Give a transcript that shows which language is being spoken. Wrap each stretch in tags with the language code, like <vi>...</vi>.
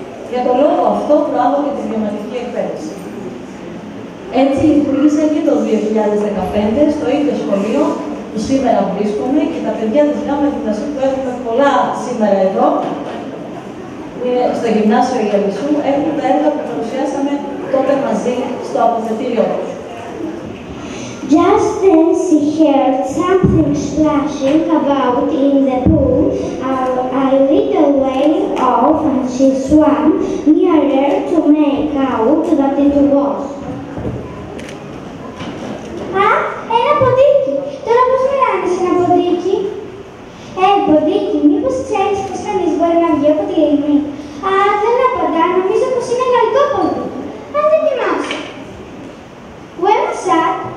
<el>Για τον λόγο αυτό προάγω και τη βιωματική εκπαίδευση. Έτσι λειτουργήσα και το 2015 στο ίδιο σχολείο που σήμερα βρίσκομαι και τα παιδιά της ΓΑΜΑ Γυμνασίου που έχουμε πολλά σήμερα εδώ, που είναι στο Γυμνάσιο Ιαλισσού, έχουν τα έργα που παρουσιάσαμε τότε μαζί στο αποθετήριό τους.</el> <en>Just then she heard something splashing about in the pool a little way off, and she swam nearer to make out that it was.</en> <el>Α, ένα ποντίκι! Τώρα πώς μιλάνε σε ένα ποντίκι? Ποντίκι, μήπως ξέρεις πως κανείς μπορεί να βγει από τη λίμνη? Α, δεν απαντά, νομίζω πως είναι γαλλικό ποντίκι. Αν δοκιμάσω.</el> <en>Where was that?</en>